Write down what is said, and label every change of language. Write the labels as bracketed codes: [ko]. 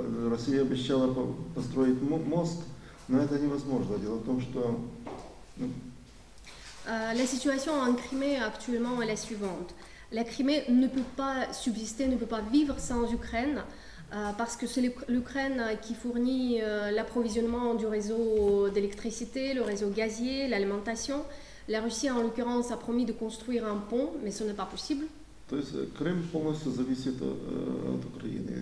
[ru] Россия обещала построить мост, но это невозможно. Дело в том, что... [fr] La situation en Crimée actuellement est la suivante. La Crimée ne peut pas subsister, ne peut pas vivre sans Ukraine, parce que c'est l'Ukraine qui fournit l'approvisionnement du réseau d'électricité, le réseau gazier, l'alimentation. La Russie, en l'occurrence, a promis de construire un pont, mais ce n'est pas possible. [ru] То есть Крым полностью зависит от Украины.